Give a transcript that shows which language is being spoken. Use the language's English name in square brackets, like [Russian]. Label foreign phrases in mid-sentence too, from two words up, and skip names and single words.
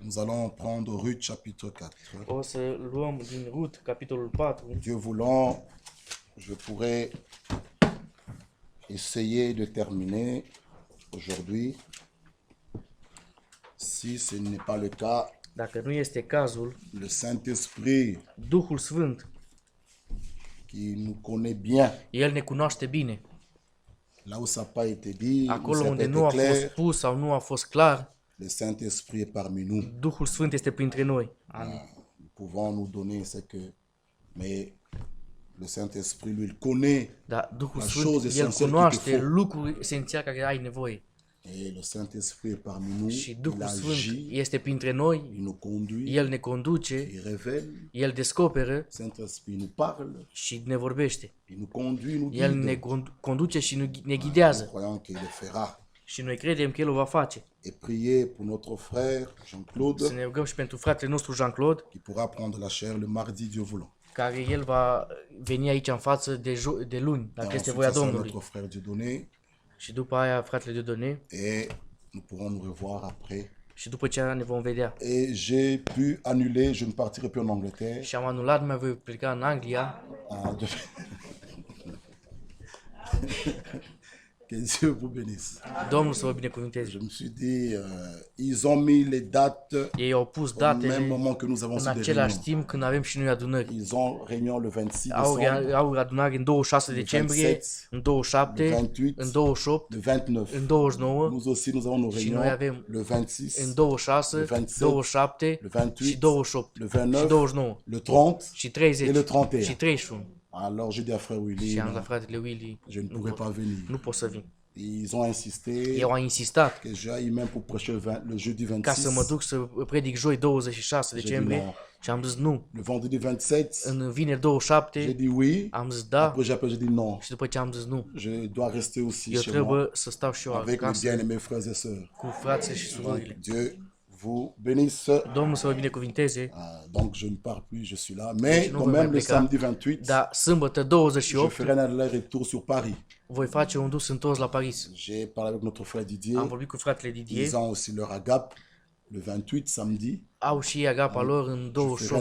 [French] Nous allons prendre Ruth chapitre 4. [Romanian] O să luăm din Rut, capitolul 4. [French] Dieu voulant, je pourrais essayer de terminer aujourd'hui. Si ce n'est pas le cas, [Romanian] Dacă nu este cazul, [French] le Saint-Esprit [Romanian] Duhul Sfânt, [French] qui nous connaît bien, [Romanian] El ne cunoaște bine. [French] là où ça n'a pas été dit, où [Romanian] Acolo [French] ça n'a [Romanian] unde [French] pas [Romanian] nu a [French] été [Romanian] fost [French] clair, [Romanian] spus sau nu a fost clar, [French] le Saint-Esprit est parmi nous. [Romanian] Duhul Sfânt este printre noi. Amin. [French] Nous pouvons nous donner ce que... Mais le Saint-Esprit, lui, il connaît. [Romanian] Dar Duhul [French] La [Romanian] Sfânt, [French] chose [Romanian] El esențială cunoaște [French] qu'il te faut. [Romanian] lucruri esențiale care ai nevoie. [French] Et le Saint-Esprit est parmi nous. [Romanian] Și [French] Il [Romanian] Duhul Sfânt [French] agit, [Romanian] este printre noi, [French] il nous conduit, [Romanian] El ne conduce, [French] il révèle. [Romanian] El descoperă [French] Le Saint-Esprit nous parle, [Romanian] și ne vorbește. [French] il nous conduit, il nous [Romanian] El [French] guide. [Romanian] ne conduce și ne [French] Nous [Romanian] ghidează. [French] croyons qu'il le fera. [Romanian] Și noi credem că El o va face. [French] Et prier pour notre frère Jean-Claude, [Romanian] Să ne rugăm și pentru fratele nostru Jean-Claude, [French] qui pourra prendre la chair le mardi, Dieu voulant. [Romanian] care el va veni aici în față de luni, [French] Et [Romanian] dacă este [French] ensuite, [Romanian] voia [French] ça sera [Romanian] Domnului. [French] notre frère Dieudonné. [Romanian] Și după aia fratele Dieudonné [French] Et nous pourrons nous revoir après. [Romanian] și după ce ne vom vedea. [French] Et j'ai pu annuler, je ne partirai plus en Angleterre. [Romanian] Și am anulat, nu mai voi pleca în Anglia. [French] Ah, que Dieu vous bénisse. [Romanian] Domnul să vă binecuvânteze. [French] Je me suis dit, ils ont mis les dates [Romanian] Ei au pus [French] au même [Romanian] datele [French] moment que nous avons [Romanian] în [French] ces [Romanian] același [French] réunions. [Romanian] timp când avem și noi adunări. [French] Ils ont réunion le 26 décembre, [Romanian] Au adunare în 26 decembrie, în 27, [French] le 28, [Romanian] în 28, [French] le 29. [Romanian] în 29 [French] Nous aussi, nous avons nos [Romanian] și [French] réunions [Romanian] noi avem [French] le 26, [Romanian] în 26, [French] le 27, [Romanian] 27 [French] le 28, [Romanian] și 28 [French] le [Romanian] și [French] 29, [Romanian] 29 [French] le 30 [Romanian] și [French] et [Romanian] 30 [French] le 31. [Romanian] și 31. [French] Alors j'ai dit à frère Willy, [Romanian] Și am [French] non, [Romanian] la fratele Willy, [French] je ne pourrais pas venir. [Romanian] nu pot să vin. [French] Ils ont insisté [Romanian] Eu am insistat [French] que j'aille même pour prêcher le jeudi [Romanian] ca să mă [French] 26, [Romanian] duc să predic joi 26 decembrie nu. și am zis nu. [French] le vendredi 27. [Romanian] În vineri [French] J'ai [Romanian] 27 [French] dit oui. [Romanian] am zis da [French] Après j'ai dit non. [Romanian] și după ce am zis nu. [French] Je dois rester aussi [Romanian] Eu [French] chez moi [Romanian] trebuie să stau și eu [French] avec mes [Romanian] acasă [French] bien-aimés frères et sœurs. [Romanian] cu frații și [French] Donc, [Romanian] surorile. [French] Dieu vous bénisse. [Romanian] Domnul să vă binecuvinteze, [French] Donc je ne pars plus, je suis là. Mais non, quand mais même le [Romanian] pleca. [French] samedi 28, [Romanian] dar sâmbătă [French] je [Romanian] 28 [French] ferai un aller-retour sur Paris. [Romanian] voi face un dus întors la Paris. [French] J'ai parlé avec notre frère Didier. [Romanian] Am vorbit cu fratele Didier, [French] Ils ont aussi leur agape le 28 samedi. [Romanian] au și ei agapa lor în 28